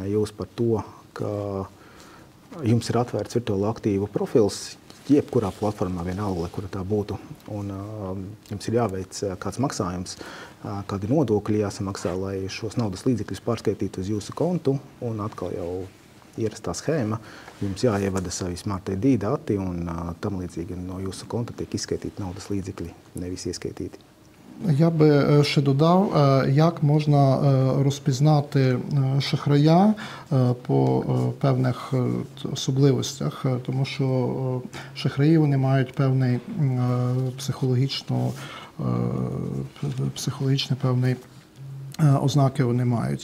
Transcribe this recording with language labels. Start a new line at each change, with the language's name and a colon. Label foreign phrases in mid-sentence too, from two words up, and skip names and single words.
Latvian: jūs par to, ka jums ir atvērts virtuālo aktīvu profils, jebkurā platformā vienalga, kura tā būtu, un jums ir jāveic kāds maksājums, kādi nodokļi jāsamaksā, lai šos naudas līdzekļus pārskaitītu uz jūsu kontu, un atkal jau ierastā schēma, jums jāievada savi Smart ID dati un tam līdzīgi no jūsu konta tiek izskaitīti naudas līdzekļi, nevis ieskaitīti.
Ukrainian: Я би ще додав, як можна розпізнати шахрая по певних особливостях, тому що шахраї вони мають певний психологічний певний ознаки вони мають.